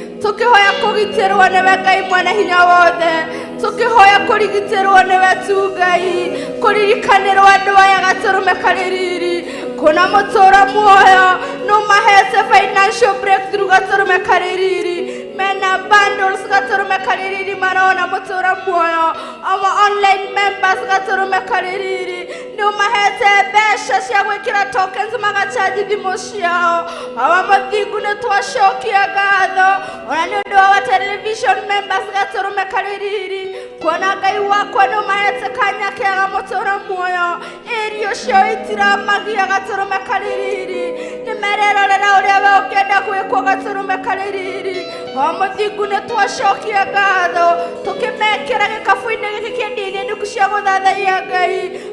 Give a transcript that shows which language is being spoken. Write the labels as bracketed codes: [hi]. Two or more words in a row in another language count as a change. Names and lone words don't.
[ki] Tũkĩhoya kũgitĩrwo nĩwe Ngai mwene hinya wothe. Tũkĩhoya kũrigitĩrwo nĩwe tu Ngai. Kũririkanĩrwo andũ aya gatũrũme karĩ riri. Kũna mũtũra muoyo, nũmahete [en] financial breakthrough [ki] gatũrũme karĩ riri. Mena bundles gatũrũme karĩ riri marona mũtũra muoyo. [en] Our online members [ki] gatũrũme karĩ riri. Nũmahete mbeca cia gwĩkĩra tokens magachaji thimũ ciao. Our mũthingu nĩ twacokia ngatho. Ona nĩ ũndũ wa [en] our television members [ki] gatũrũme karĩ riri. Kuona Ngai wakwa nũmahete kanya kega mũtũra muoyo. Ĩrio ciao itiramagia gatũrũme karĩ riri. Nĩmererorera ũrĩa we ũngĩenda gwĩkwo gatũrũme karĩ riri. O mũthingu nĩ twacokia ngatho. Tũkĩmekĩra gĩkabũ-inĩ gĩkĩ kĩa ndini ndungu cia gũthathaiya Ngai.